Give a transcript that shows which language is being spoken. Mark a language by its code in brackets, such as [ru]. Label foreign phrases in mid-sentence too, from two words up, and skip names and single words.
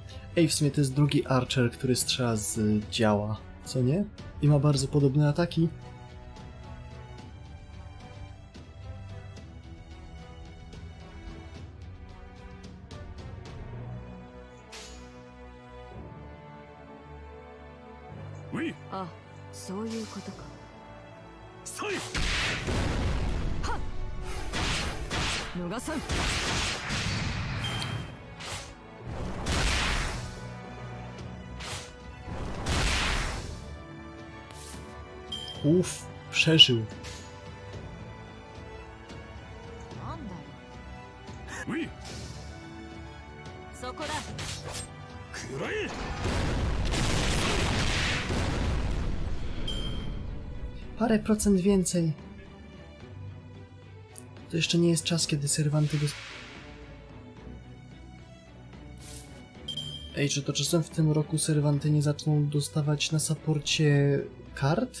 [pl] Ej, w sumie to jest drugi Archer, który strzela z działa, co nie? I ma bardzo podobne ataki. [ja] あ、そういうことか。逃さん。 [pl] Uff, przeżył. [ja] なんだよ。そこだ。 [pl] Parę procent więcej. To jeszcze nie jest czas, kiedy serwanty go... Ej, czy to czasem w tym roku serwanty nie zaczną dostawać na saporcie kart?